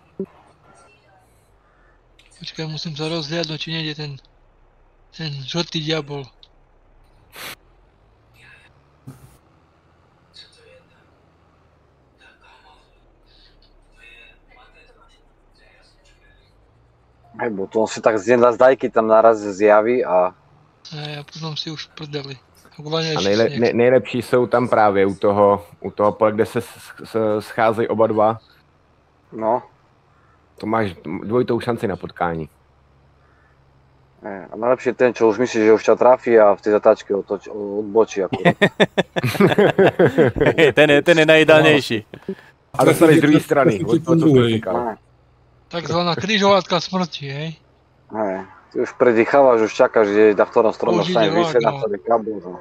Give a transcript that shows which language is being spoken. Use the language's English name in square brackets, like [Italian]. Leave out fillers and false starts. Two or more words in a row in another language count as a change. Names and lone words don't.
[Slovak] Počkaj, musím sa rozhliadnúť, či nejde ten žltý diabol. Hej, bo to on si tak z nedazdajky tam naraz zjaví a... A potom si už prdeli. [Czech] A nejlepší jsou tam právě u toho pole, kde se scházejí oba dva. No. To máš dvojitou šanci na potkání. [Slovak] A najlepší je ten, čo už myslíš, že už ťa trafí a v tej zatáčke odbočí akurát. Ten je najideálnejší. [Czech] A dostaneš z druhé strany. [Slovak] Takzvaná križovatka smrti, hej? Hej. Ty už predýchávaš, už čakáš, že na ktorom stromu stane vysieť na celý kabel.